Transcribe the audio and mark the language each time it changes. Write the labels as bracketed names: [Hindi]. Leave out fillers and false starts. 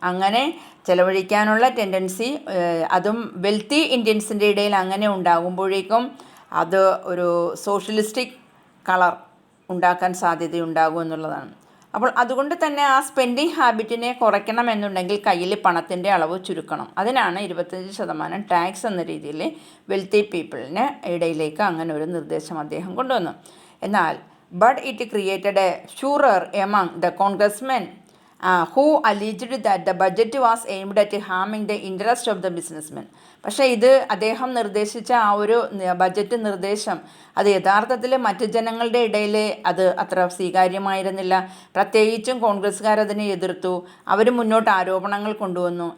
[Malayalam] അങ്ങനെ ചെലവഴിക്കാനുള്ള ടെൻഡൻസി, അതും വെൽത്തി ഇന്ത്യൻസിൻ്റെ ഇടയിൽ അങ്ങനെ ഉണ്ടാകുമ്പോഴേക്കും അത് ഒരു സോഷ്യലിസ്റ്റിക് കളർ ഉണ്ടാക്കാൻ സാധ്യതയുണ്ടാകും എന്നുള്ളതാണ്. അപ്പോൾ അതുകൊണ്ട് തന്നെ ആ സ്പെൻഡിങ് ഹാബിറ്റിനെ കുറയ്ക്കണമെന്നുണ്ടെങ്കിൽ കയ്യിൽ പണത്തിൻ്റെ അളവ് ചുരുക്കണം. അതിനാണ് 25% ടാക്സ് എന്ന രീതിയിൽ വെൽത്തി പീപ്പിളിന് ഇടയിലേക്ക് അങ്ങനെ ഒരു നിർദ്ദേശം അദ്ദേഹം കൊണ്ടുവന്നു. എന്നാൽ [English] but it created a furor among the congressmen who alleged that the budget was aimed at harming the interest of the businessmen. [Malayalam] പക്ഷേ ഇത് അദ്ദേഹം നിർദ്ദേശിച്ച ആ ഒരു ബഡ്ജറ്റ് നിർദ്ദേശം അത് യഥാർത്ഥത്തിൽ മറ്റ് ജനങ്ങളുടെ ഇടയിൽ അത് അത്ര സ്വീകാര്യമായിരുന്നില്ല. പ്രത്യേകിച്ചും കോൺഗ്രസ്സുകാരതിനെ എതിർത്തു. അവർ മുന്നോട്ട് ആരോപണങ്ങൾ കൊണ്ടുവന്നു.